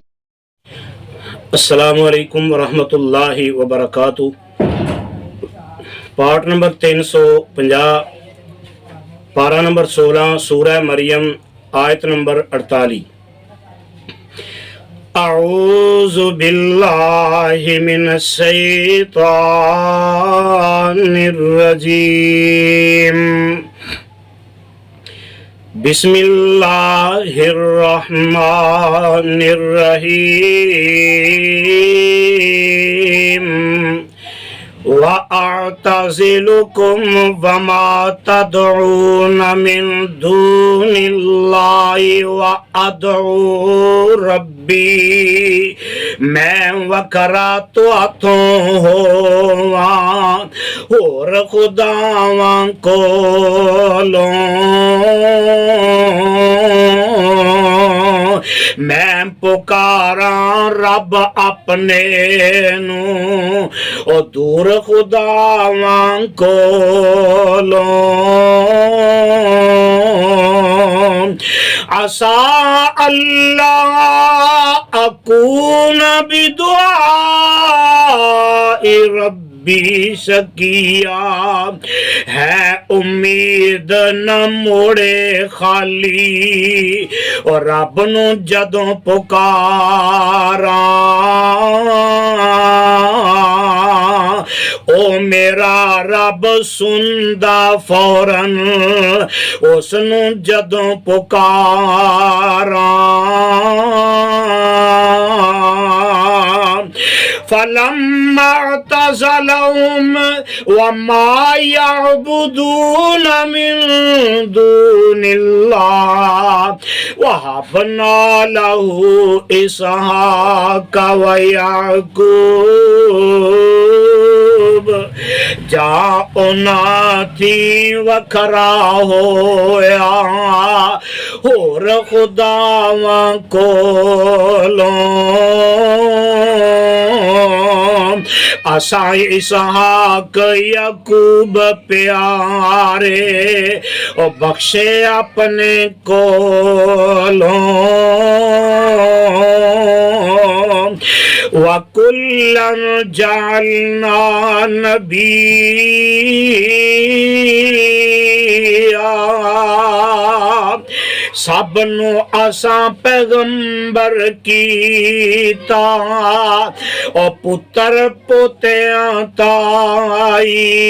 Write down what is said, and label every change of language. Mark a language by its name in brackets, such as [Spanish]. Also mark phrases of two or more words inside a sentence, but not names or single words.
[Arabic] السلام علیکم ورحمۃ اللہ وبرکاتہ۔ [English] part number [Urdu] 350، پارہ نمبر 16، سورہ مریم، آیت نمبر 48۔ [Arabic] اعوذ باللہ من الشیطان الرجیم، بسم اللہ الرحمن الرحیم۔ وَأَعْتَزِلُكُمْ وَمَا تَدْعُونَ مِن دُونِ اللَّهِ وَأَدْعُو رَبِّي، [Punjabi] میں وکرا تو اتوں ہواں اور خداواں کولوں، میں پکاراں رب اپنے نوں او دور خداواں کولوں۔ [Arabic] عسیٰ اللہ اکون بدعاء ربی شقیا، [Punjabi] ہے امید نہ موڑے خالی اور رب نو جدوں پکاراں، او میرا رب سندا فوراً اس نو جدوں پکاراں۔ [Arabic] فَلَمَّا اعْتَزَلَهُمْ وَمَا يَعْبُدُونَ مِن دُونِ اللَّهِ وَهَبْنَا لَهُ إِسْحَاقَ وَيَعْقُوبَ، [Punjabi] جا اُناتھی وکھرا ہویا اور خداواں کولوں۔ اساں اسحاق یعقوب پیارے او بخشے اپنے کولوں۔ [Arabic] وَكُلًّا جَعَلْنَا نَبِيًّا، [Punjabi] سب نو اساں پیغمبر کیتا او پتر پوتیاں تائی،